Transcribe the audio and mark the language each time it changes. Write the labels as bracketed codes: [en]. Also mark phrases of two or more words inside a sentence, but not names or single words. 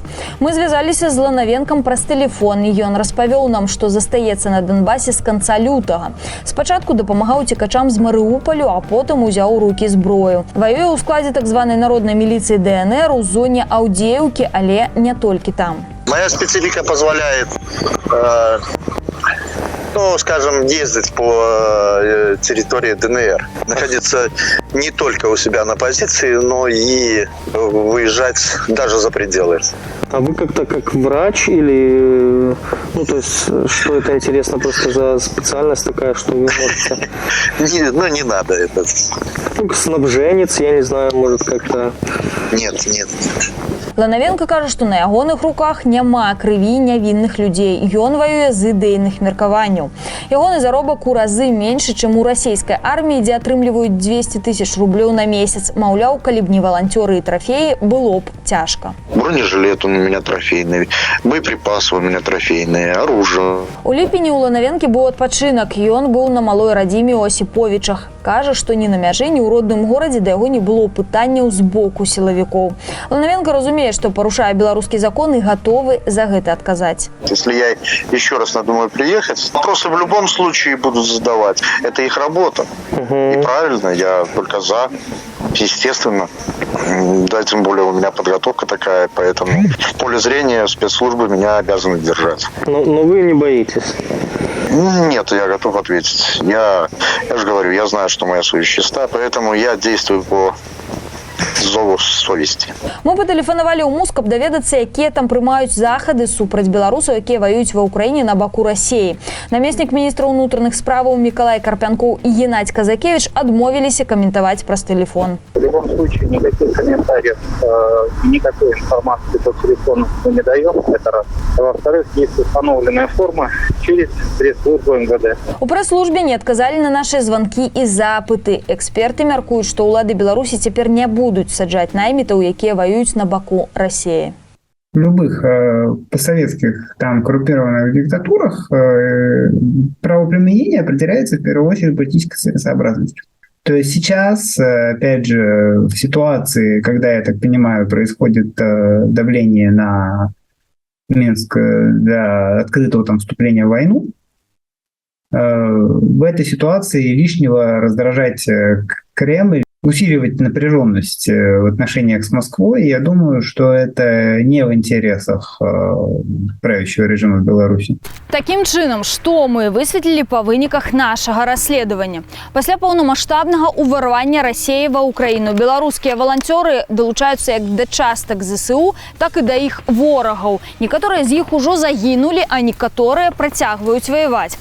[be] Мы звязаліся з Ланавенкам праз тэлефон, і ён распавёў нам, што застаецца на Донбасе з канца лютага. Спачатку дапамагаў уцекачам з Марыуполю, а потым узяў у рукі зброю. Воюе ў складзе так званай народнай міліцыі ДНР у зоне Аўдзеўкі, але не толькі там. [ru] Моя специфика позволяет, скажем, ездить по территории ДНР. Находиться не только у себя на позиции, но и выезжать даже за пределы. А вы как-то как врач или... то есть, что это интересно просто за специальность такая, что вы можете... Не надо это. Снабженец, я не знаю, может как-то... Нет. [be] Ланавенко кажа, што на ягоных руках няма крыві нявінных людзей. Ён воюе з ідэйных меркаванняў. Ягоны заробак у разы меншы, чым у расійскай арміі, дзе атрымліваюць 200 000 рублёў на месяц. Маўляў, калі б не валанцёры і трафеі, было б цяжка. [ru] Бронежилет у меня трофейный, боеприпасы у меня трофейные, оружие. [be] У ліпені у Ланавенкі быў адпачынак. Ён быў на малой радзіме ў Асіповічах. Кажа, што ні на мяжы, ні ў родным горадзе да яго не было пытанняў з боку сілавікоў. Ланавенко разумее, [ru] что порушая белорусский закон и готовы за это отказать. Если я еще раз надумаю приехать, вопросы в любом случае будут задавать. Это их работа. И правильно, я только за. Естественно. Да, тем более у меня подготовка такая, поэтому в поле зрения спецслужбы меня обязаны держать. Но вы не боитесь? Нет, я готов ответить. Я же говорю, я знаю, что моя совесть чиста, поэтому я действую по зову совести. [be] Мы патэлефанавалі ў МУС, каб даведацца, якія там прымаюць захады супраць беларусаў, якія воююць ва Ўкраіне на баку Расіі. Намеснік міністра ўнутраных справаў Мікалай Карпянкоў і Геннадзь Казакевич адмовіліся каментаваць праз тэлефон. [ru] В любом случае никаких комментариев, никакой информации по телефону мы не даем, это раз. Во-вторых, есть установленная форма через пресс-службу МВД. [be] У прэс-службе не адказалі [ru] на наши звонки [be] і запыты. Эксперты мяркуюць, што ўлады Беларусі цяпер не будуць саджаць наймітаў, якія воююць на баку России. [ru] В любых постсоветских коррумпированных диктатурах правоприменение определяется в первую очередь политической целесообразностью. То есть сейчас, опять же, в ситуации, когда, я так понимаю, происходит давление на Минск для открытого вступления в войну, в этой ситуации лишнего раздражать Кремль, усиливать напряженность в отношениях с Москвой, я думаю, что это не в интересах правящего режима в Беларуси. [be] Таким чынам, што мы высветлілі па выніках нашага расследавання. Пасля паўнамаштабнага ўварвання Расіі ва Ўкраіну беларускія валанцёры далучаюцца як да частак ЗСУ, так і да іх ворагаў. Некаторыя з іх ужо загінулі, а некаторыя працягваюць ваяваць.